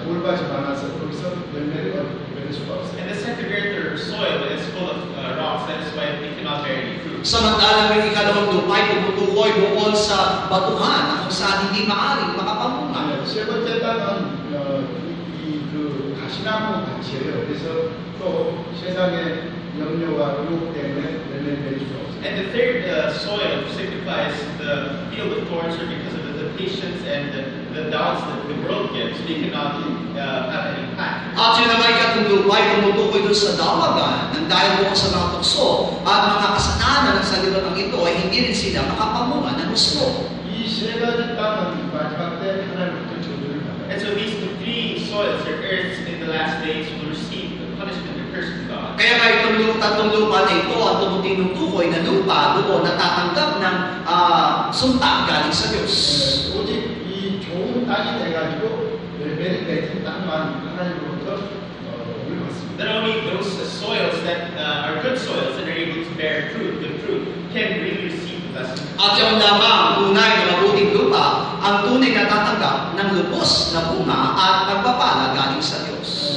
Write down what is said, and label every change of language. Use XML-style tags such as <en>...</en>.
<ko>돌밭이 많아서 거기서 열매를 맺을 수가 없어요.</ko> <en>And the second earth or soil is full of rocks, that is why it cannot bear any fruit.</en> <tl>Samantalang yung ikalawang lupa ay tumutukoy doon sa batuhan na kung saan hindi maaaring makapamunga.</tl> <ko>세 번째 땅은 그 가시나무 밭이에요. 그래서 또 세상의 염려와 유혹 때문에 열매를 맺을 수 없어요.</ko> <en>And the third soil signifies the field of thorns, or because of the temptations and the doubts that the world gives, they cannot have any impact.</en> <tl>At yun naman ikatong lupa ay tumutukoy doon sa dawagan ng dahil bukas sa mga tukso at mga kasalanan ng salibatang ito ay hindi rin sila makapamunga ng gusto.</tl> <ko>이 세 가지 땅은 마지막 때 하나님부터 저주를 받아요.</ko> <en>And so these 3 soils or earths in the last days will receive the punishment or curse from God.</en> <tl>Kaya nga itong tatlong lupa na ito ang tumutukoy na lupa doon natatanggap ng sumpa galing sa Diyos.</tl> <ko>오직 이 좋은 땅이 돼가지고 열매를 맺은 땅만 하나님으로부터 복을 받습니다.</ko> <en>Not only those soils that are good soils and are able to bear fruit, good fruit, can really receive the blessing.</en> <tl>At yung lamang tunay na mabuting lupa ang tunay na tatanggap ng lubos na bunga at pagpapala galing sa Diyos.</tl>